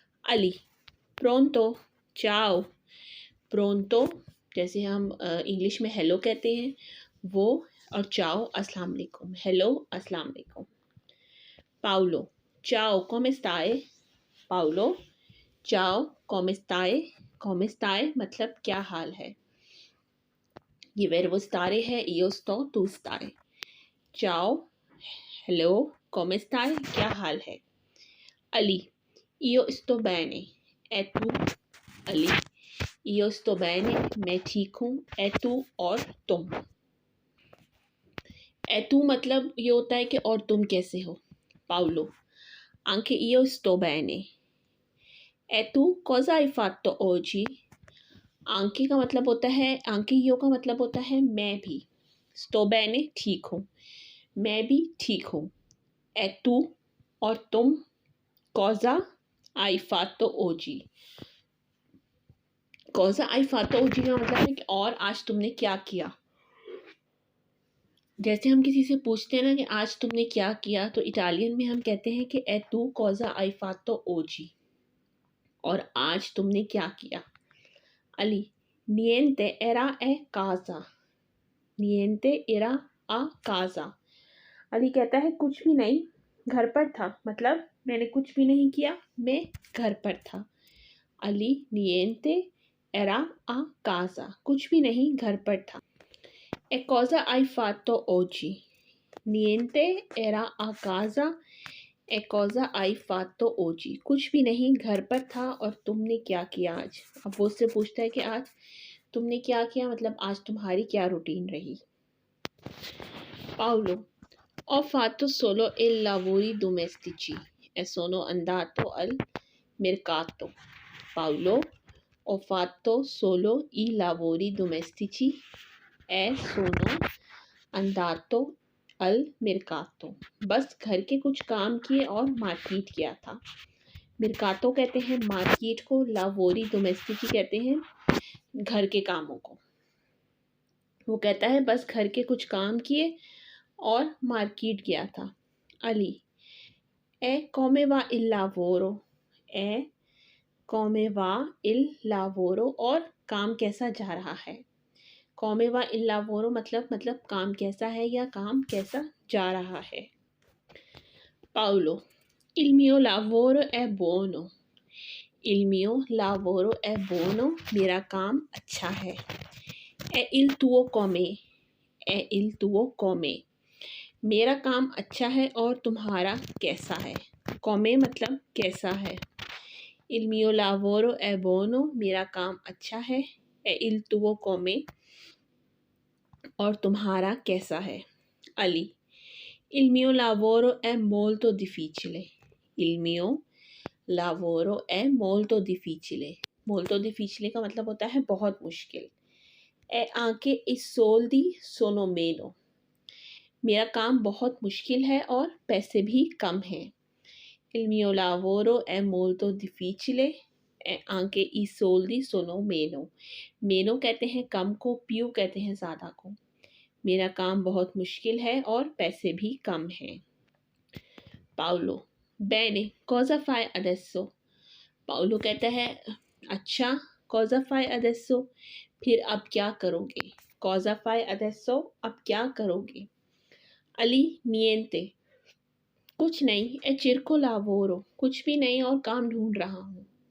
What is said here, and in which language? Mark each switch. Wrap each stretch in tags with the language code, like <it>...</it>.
<hi>अली, प्रोंतो, चाओ। प्रोंतो जैसे हम इंग्लिश में हेलो कहते हैं वो, और चाओ अस्सलाम वालेकुम, हेलो अस्सलाम वालेकुम।</hi> <it>पाउलो, चाओ come stai। पाउलो, चाओ come stai। come stai</it> <hi>मतलब क्या हाल है।</hi> <it>ये verbo stare है, io sto tu stai।</it> <hi>चाओ, हेलो,</hi> <it>come stai</it> <hi>क्या हाल है।</hi> <it>अली, io sto bene e tu।</it> <hi>Ali,</hi> <it>io sto bene</it> <hi>मैं ठीक हूँ,</hi> <it>e tu</it> <hi>और तुम। ए तू मतलब ये होता है कि और तुम कैसे हो।</hi> <it>पाउलो, anche io sto bene e tu cosa hai fatto oggi।</it> <hi>anche का मतलब होता है,</hi> <it>anche io</it> <hi>का मतलब होता है मैं भी।</hi> <it>sto bene</it> <hi>ठीक हूँ, मैं भी ठीक हूँ।</hi> <it>e tu</it> <hi>और तुम,</hi> <it>cosa hai fatto oggi। cosa hai fatto oggi</it> <hi>का मतलब है कि और आज तुमने क्या किया। जैसे हम किसी से पूछते हैं ना कि आज तुमने क्या किया, तो इटालियन में हम कहते हैं कि</hi> <it>ए तू कोज़ा आई फातो ओजी,</it> <hi>और आज तुमने क्या किया।</hi> <it>अली, नियंते एरा ए काजा। नियंते एरा आ काजा।</it> <hi>अली कहता है कुछ भी नहीं, घर पर था, मतलब मैंने कुछ भी नहीं किया, मैं घर पर था। अली,</hi> <it>नियंते एरा आ काजा,</it> <hi>कुछ भी नहीं, घर पर था।</hi> <it>ए cosa hai fatto oggi। Niente, era a casa। ए cosa hai fatto oggi,</it> <hi>कुछ भी नहीं, घर पर था, और तुमने क्या किया आज। अब वो उससे पूछता है कि आज तुमने क्या किया, मतलब आज तुम्हारी क्या रूटीन रही।</hi> <it>पाउलो, ho fatto solo i lavori domestici e sono andato al mercato। पाउलो, ho fatto solo i lavori domestici e sono andato al mercato।</it> <hi>बस घर के कुछ काम किए और मार्केट किया था। मिरकातो कहते हैं मार्केट को, लावोरी डोमेस्टिकी कहते हैं घर के कामों को। वो कहता है बस घर के कुछ काम किए और मार्केट गया था।</hi> <it>अली, ए come va il lavoro। ए come va il lavoro</it> <hi>और काम कैसा जा रहा है।</hi> <it>come va il lavoro</it> <hi>मतलब काम कैसा है या काम कैसा जा रहा है।</hi> <it>पाउलो, il mio lavoro è buono। il mio lavoro è buono</it> <hi>मेरा काम अच्छा है।</hi> <it>e il tuo come। e il tuo come</it> <hi>मेरा काम अच्छा है और तुम्हारा कैसा है। come मतलब कैसा है।</hi> <it>il mio lavoro è buono</it> <hi>मेरा काम अच्छा है।</hi> <it>e il tuo come</it> <hi>और तुम्हारा कैसा है।</hi> <it>अली, il mio lavoro è molto difficile। il mio lavoro è molto difficile। molto difficile</it> <hi>का मतलब होता है बहुत मुश्किल।</hi> <it>e anche i soldi sono meno</it> <hi>मेरा काम बहुत मुश्किल है और पैसे भी कम हैं।</hi> <it>il mio lavoro è molto difficile e anche i soldi sono meno।</it> <hi>meno कहते हैं कम को, più कहते हैं ज़्यादा को। मेरा काम बहुत मुश्किल है और पैसे भी कम हैं।</hi> <it>पाउलो, bene, cosa fai adesso।</it> <hi>Paulo कहता है अच्छा,</hi> <it>cosa fai adesso</it> <hi>फिर अब क्या करोगे।</hi> <it>cosa fai adesso</it> <hi>अब क्या करोगे। अली, niente कुछ नहीं,</hi> <it>e cerco lavoro</it> <hi>कुछ भी नहीं और काम ढूंढ रहा हूँ।</hi>